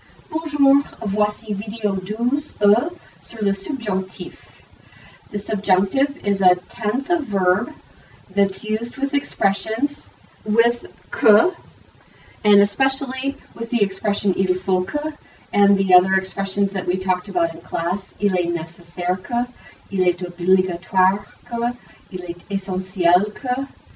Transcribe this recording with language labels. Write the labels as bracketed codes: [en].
[fr] Bonjour, voici vidéo 12E sur le subjonctif. [en] The subjunctive is a tense of verb that's used with expressions with que, and especially with the expression il faut que, and the other expressions that we talked about in class. [fr] Il est nécessaire que, il est obligatoire que, il est essentiel que.